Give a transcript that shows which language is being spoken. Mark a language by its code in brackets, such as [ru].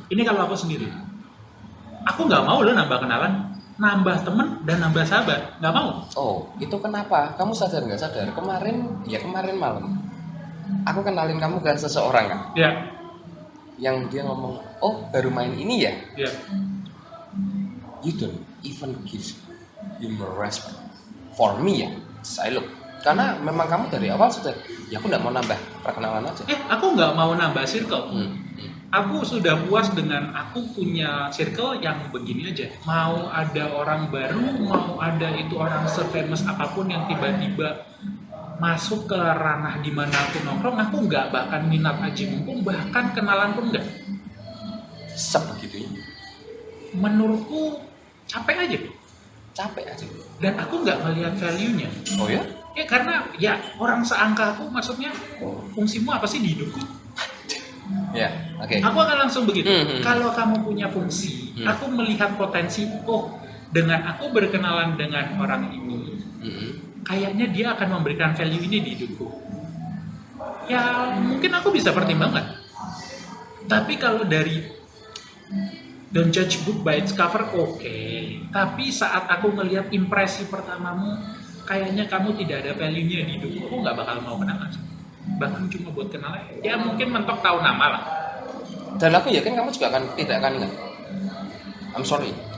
[id] Ini kalau aku sendiri. Aku nggak mau loh nambah kenalan, nambah temen dan nambah sahabat. Nggak mau. Oh, itu kenapa? Kamu sadar nggak sadar? Kemarin malam, aku kenalin kamu ke seseorang kan, Ya. yang dia ngomong, oh baru main ini ya? Ya. [en] You don't even give him respect. For me ya, [id] saya [en] look. [id] Karena memang kamu dari awal sudah, ya aku nggak mau nambah perkenalan aja. Aku nggak mau nambah circle. Hmm. Aku sudah puas dengan aku punya circle yang begini aja. Mau ada orang baru, mau ada itu orang se-famous apapun yang tiba-tiba masuk ke ranah di mana aku nongkrong, aku nggak bahkan minat aji mumpung, bahkan kenalan pun nggak. Sebegitunya, Menurutku capek aja. capek aja. Dan aku nggak melihat value-nya. Oh ya? Ya karena ya orang seangka aku, maksudnya fungsimu apa sih di hidupku? Ya, oke. Aku akan langsung begitu. Hmm. Kalau kamu punya fungsi, aku melihat potensi. Oh, dengan aku berkenalan dengan orang ini, kayaknya dia akan memberikan value ini di hidupku. Ya mungkin aku bisa pertimbangkan. Tapi kalau dari [en] don't judge book by its cover, oke. [id] Tapi saat aku ngelihat impresi pertamamu, kayaknya kamu tidak ada value-nya di hidupku, aku nggak bakal mau kenalan. Bahkan cuma buat kenalan, ya mungkin mentok tahu nama lah. Dan aku yakin kamu juga tidak akan ingat. [en] I'm sorry.